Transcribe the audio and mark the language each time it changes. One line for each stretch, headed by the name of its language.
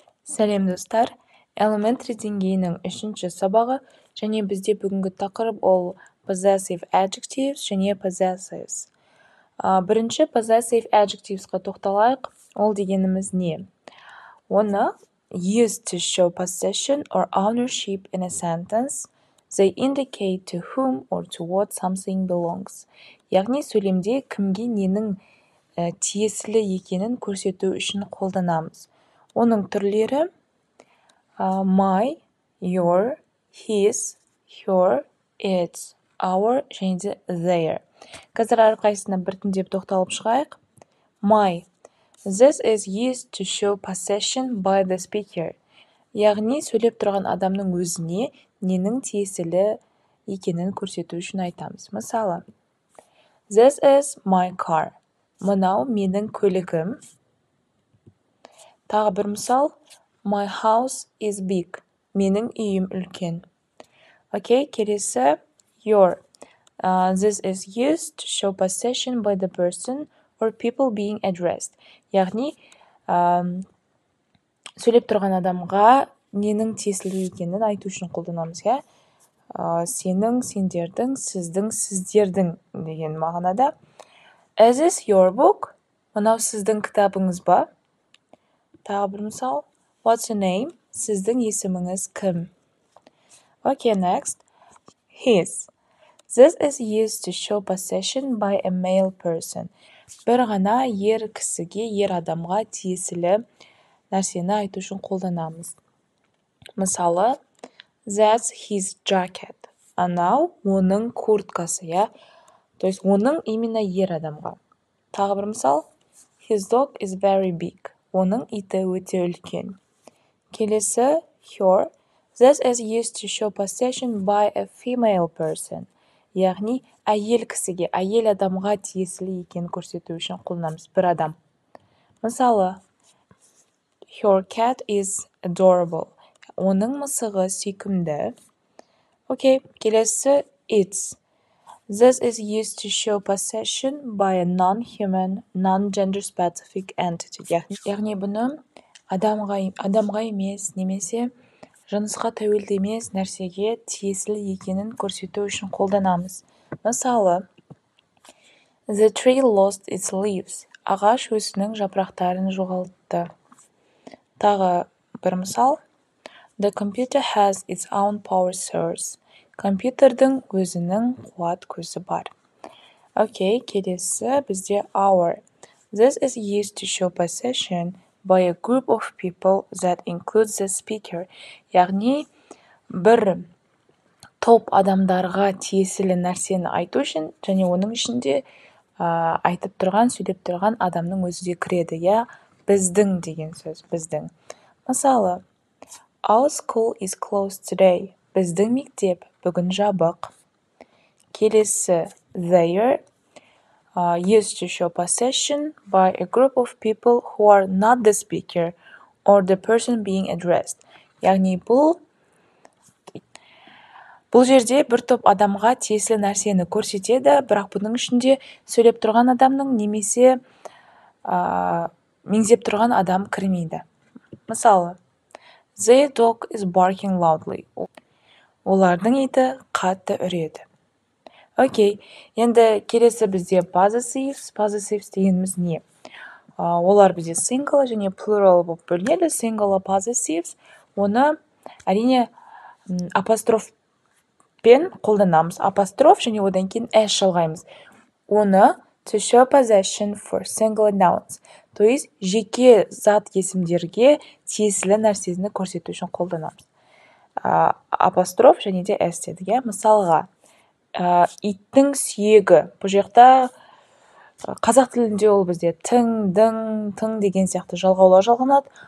Kazakh: Сәлем достар, Elementary деңгейінің 3-ші сабағы және бізде бүгінгі тақырып ол possessive adjectives және possessives. Бірінші possessive adjectivesқа тоқталайық, ол дегеніміз не?
English: Оны used to show possession or ownership in a sentence, they indicate to whom or to what something belongs.
Kazakh: Яғни сөйлемде кімге ненің тиесілі екенін көрсету үшін қолданамыз. Оның түрлері my, your, his, her, its, our және де their. Қазір әрқайсысына біртіндеп тоқталып шығайық.
English: My. This is used to show possession by the speaker.
Kazakh: Яғни сөйлеп тұрған адамның өзіне ненің тиесілі екенін көрсету үшін айтамыз.
English: Мысалы, This is my car.
Kazakh: Мынау менің көлігім. Тағы бір мысал, My house is big. Менің үйім үлкен. Окей, келесі, your.
English: This is used to show possession by the person or people being addressed.
Kazakh: Яғни, сөйлеп тұрған адамға ненің тиесілі екенін айту үшін қолданамыз, иә? Сенің, сендердің, сіздің, сіздердің деген мағынада.
English: Is this your book?
Kazakh: Мынау сіздің кітабыңыз ба? Тағы бір мысал.
English: What's your name?
Kazakh: Сіздің есіміңіз кім?
English: Okay, next. His. This is used to show possession by a male person.
Kazakh: Бір ғана ер кісіге, ер адамға тиесілі нәрсені айту үшін қолданамыз.
English: Мысалы, That's his jacket.
Kazakh: Анау оның курткасы, я?
Russian: То есть,
Kazakh: оның именно ер адамға. Тағы бір мысал.
English: His dog is very big.
Kazakh: Оның иті өте үлкен. Келесі, her.
English: This is used to show possession by a female person.
Kazakh: Яғни, әйел кісіге, әйел адамға тиесілі екен көрсету үшін қолданамыз, бір адам.
English: Мысалы, Her cat is adorable.
Kazakh: Оның мысығы сүйкімді. Окей, келесі, its.
English: This is used to show possession by a non-human, non-gender specific entity.
Kazakh: Яғни бұны адамға емес, немесе жынысқа тәуелді емес нәрсеге тиесілі екенін көрсету үшін қолданамыз.
English: Мысалы, The tree lost its leaves.
Kazakh: Ағаш өзінің жапырақтарын жоғалтты. Тағы бір мысал.
English: The computer has its own power source.
Kazakh: Компьютердің өзінің қуат көзі бар. Окей, келесі бізде our.
English: This is used to show possession by a group of people that includes the speaker.
Kazakh: Яғни, бір топ адамдарға тиесілі нәрсені айту үшін, және оның ішінде айтып тұрған, сөйлеп тұрған адамның өзі де кіреді, я? Біздің деген сөз, біздің.
English: Мысалы, Our school is closed today.
Kazakh: Біздің мектеп бүгін жабық. Келесі, their.
English: Used to show possession by a group of people who are not the speaker or the person being addressed.
Kazakh: Яғни бұл жерде бір топ адамға тиесілі нәрсені көрсетеді, бірақ бұның ішінде сөйлеп тұрған адамның немесе меңзеп тұрған адам кірмейді.
English: Мысалы, Their dog is barking loudly.
Kazakh: Олардың иті қатты үреді. Окей, енді келесі бізде possessives. Possessives дегеніміз не? Олар бізде single және plural болып бөлінеді.
English: Single possessives.
Kazakh: Оны әрине апострофпен қолданамыз. Апостроф және одан кейін s жалғаймыз.
English: Оны to show possession for single nouns.
Russian: То есть,
Kazakh: жеке зат есімдерге тиесілі нәрсені көрсету үшін қолданамыз. Апостроф және де s дедік. Мысалға, иттің сүйегі. Бұл жақта қазақ тілінде ол бізде тың, дың, тың деген сияқты жалғаулар жалғанады.